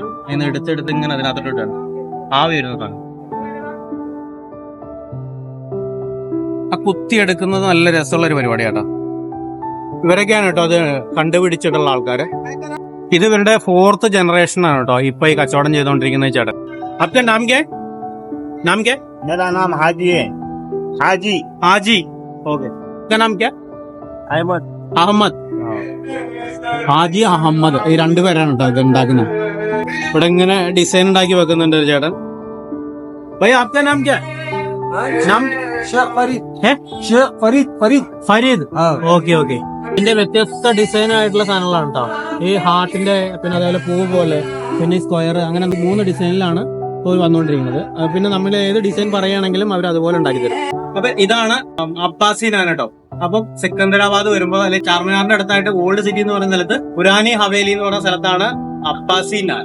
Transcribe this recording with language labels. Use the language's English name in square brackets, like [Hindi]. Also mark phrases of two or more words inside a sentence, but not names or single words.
[Malayalam] അതിന് എടുത്തെടുത്ത് ഇങ്ങനെ അതിനകത്തോട്ടാണ് ആവി വരുന്ന സാധനം. ആ കുത്തിയെടുക്കുന്നത് നല്ല രസമുള്ള ഒരു പരിപാടിയാട്ടോ. ഇവരൊക്കെയാണ് കേട്ടോ അത് കണ്ടുപിടിച്ചിട്ടുള്ള ആൾക്കാര്. ഇത് ഇവരുടെ 4th ജനറേഷൻ ആണ് കേട്ടോ ഇപ്പൊ ഈ കച്ചവടം ചെയ്തോണ്ടിരിക്കുന്ന ചേട്ടൻ. [Hindi] आपका नाम क्या है? नाम क्या है? मेरा नाम हाजी है. हाजी. हाजी. ओके. आपका नाम क्या? अहमद. [Malayalam] അഹമ്മദ്. ഹാജി അഹമ്മദ്, ഈ രണ്ടുപേരാണ് കേട്ടോ ഇത് ഉണ്ടാക്കുന്നത്. ഇവിടെ ഇങ്ങനെ ഡിസൈൻ ഉണ്ടാക്കി വെക്കുന്നുണ്ട് ഒരു ചേട്ടൻ. [Hindi] ഭൈ आपका नाम क्या है? नाम शेख फरीद. है? शेख फरीद. फरीद. [Malayalam] ഫരീദ്. ഓക്കെ ഓക്കെ. ഇതിന്റെ വ്യത്യസ്ത ഡിസൈൻ ആയിട്ടുള്ള സാധനങ്ങളാണ് കേട്ടോ. ഈ ഹാർട്ടിന്റെ, പിന്നെ അതേപോലെ പൂ പോലെ, പിന്നെ സ്ക്വയർ, അങ്ങനെ 3 ഡിസൈനിലാണ് ഇപ്പോൾ വന്നുകൊണ്ടിരിക്കുന്നത്. പിന്നെ നമ്മൾ ഏത് ഡിസൈൻ പറയുകയാണെങ്കിലും അവർ അതുപോലെ ഉണ്ടാക്കി തരും. അപ്പൊ ഇതാണ് അബ്ബാസി നാൻ കേട്ടോ. അപ്പം സിക്കന്ദരാബാദ് വരുമ്പോൾ, അല്ലെങ്കിൽ ചാർമിനാറിന്റെ അടുത്തായിട്ട് ഓൾഡ് സിറ്റി എന്ന് പറയുന്ന സ്ഥലത്ത് പുരാനി ഹവേലി എന്ന് പറയുന്ന സ്ഥലത്താണ് അബ്ബാസി നാൻ.